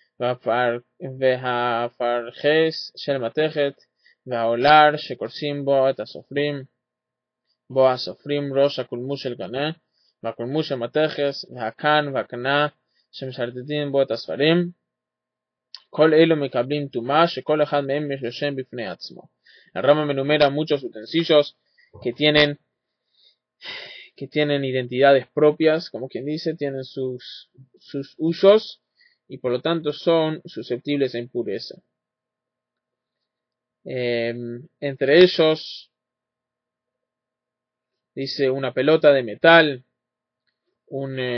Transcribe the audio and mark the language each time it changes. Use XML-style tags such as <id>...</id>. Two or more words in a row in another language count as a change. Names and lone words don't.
<he>והפרחס של מתכת והעולר שקורסים בו את הסופרים בו הסופרים ראש הקולמוס של קנה והקולמוס של מתכס והקן והקנה שמשרטטים בו את הספרים כל אלו מקבלים טומאה שכל אחד מהם יש לו שם בפני עצמו.</he> <es>El Rama enumera muchos utensilios que tienen identidades propias, como quien dice, tienen sus usos y por lo tanto son susceptibles a impureza. Entre ellos, dice una pelota de metal, un</es>